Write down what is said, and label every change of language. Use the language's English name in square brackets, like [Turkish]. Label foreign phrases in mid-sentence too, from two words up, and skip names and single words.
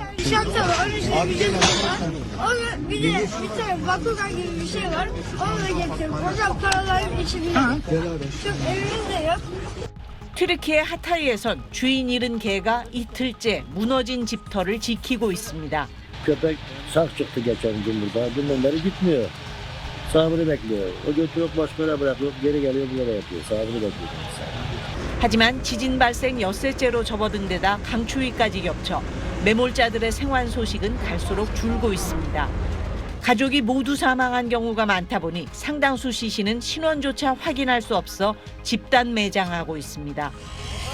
[Korean] 튀르키예 하타이에선 주인 잃은 개가 이틀째 무너진 집터를 지키고 있습니다. [Turkish] Köpek sağ çıktı geçen gün burada. Dünden beri gitmiyor. Sabrı bekliyor. O götürüp boş böyle bırakıyor. Geri geliyor burada yapıyor. Sabrı bekliyor. [Korean] 하지만 지진 발생 엿새째로 접어든 데다 강추위까지 겹쳐 매몰자들의 생還소식은 갈수록 줄고 있습니다. 가족이 모두 사망한 경우가 많다 보니 상당수 시신은 신원조차 확인할 수 없어 집단 매장하고 있습니다.